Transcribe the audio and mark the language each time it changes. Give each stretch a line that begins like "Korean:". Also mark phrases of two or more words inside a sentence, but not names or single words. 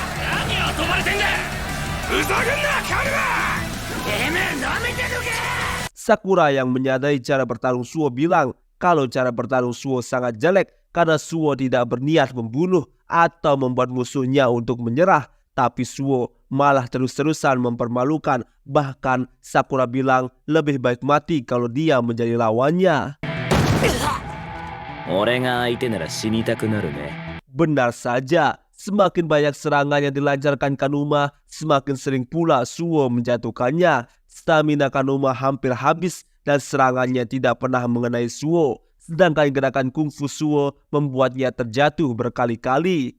Indonesian: Sakura yang menyadari cara bertarung Suo bilang kalau cara bertarung Suo sangat jelek karena Suo tidak berniat membunuh atau membuat musuhnya untuk menyerah. Tapi Suo malah terus-terusan mempermalukan. Bahkan Sakura bilang lebih baik mati kalau dia menjadi lawannya.
Japanese: 俺が相手なら死にたくなるね。
Indonesian: Benar saja. Semakin banyak serangan yang dilancarkan Kanuma, semakin sering pula Suo menjatuhkannya. Stamina Kanuma hampir habis dan serangannya tidak pernah mengenai Suo. Sedangkan gerakan kungfu Suo membuatnya terjatuh berkali-kali.